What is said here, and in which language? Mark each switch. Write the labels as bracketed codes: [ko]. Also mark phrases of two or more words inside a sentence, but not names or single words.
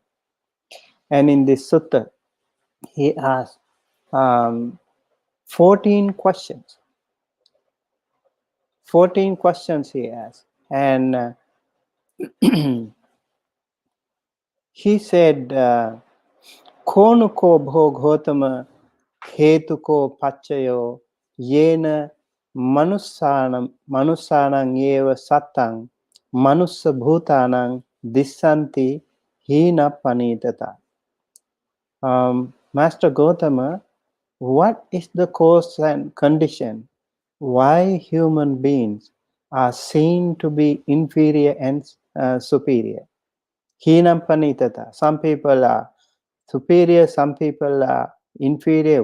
[en] And in this sutta, he asks 14 questions. 14 questions he asked. And he said, [pi] Konuko bhogotama hetuko pachayo yena manusanang eva satang manussa bhutanang dissanti hina panitata. [en] Master Gautama, what is the cause and condition why human beings are seen to be inferior and superior? [pi] Hinam panitata. [en] Some people are superior, some people are inferior.